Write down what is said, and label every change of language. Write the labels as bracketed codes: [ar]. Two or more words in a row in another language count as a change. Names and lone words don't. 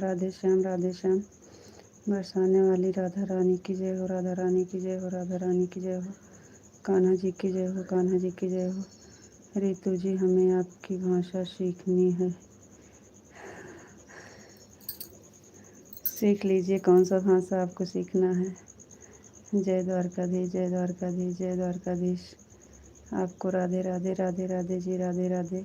[hi] राधे श्याम, राधे श्याम। बरसाने वाली राधा रानी की जय हो, राधा रानी की जय हो, राधा रानी की जय हो। कान्हा जी की जय हो, कान्हा जी की जय हो। रितु जी, हमें आपकी भाषा सीखनी है। सीख लीजिए, कौन सा भाषा आपको सीखना है। जय द्वारकाधीश, जय द्वारकाधीश, जय द्वारकाधीश। आपको राधे राधे, राधे राधे जी, राधे राधे।